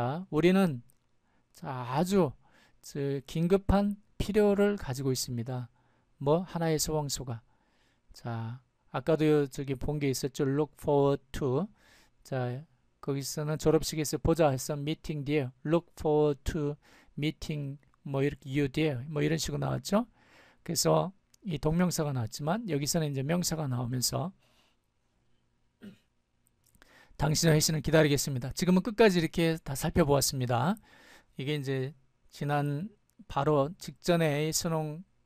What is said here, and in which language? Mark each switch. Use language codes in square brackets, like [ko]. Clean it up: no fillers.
[ko] 우리는 아주 긴급한 필요를 가지고 있습니다. 뭐? 하나의 소방서가. 아까도 저기 본 게 있었죠. [en] Look forward to. [ko] 거기서는 졸업식에서 보자 했어. [en] Meeting there. Look forward to meeting [ko] 뭐 이렇게 [en] you there. [ko] 뭐 이런 식으로 나왔죠. 그래서 이 동명사가 나왔지만 여기서는 이제 명사가 나오면서 당신의 회신을 기다리겠습니다. 지금은 끝까지 이렇게 다 살펴보았습니다. 이게 이제 지난 바로 직전에 수능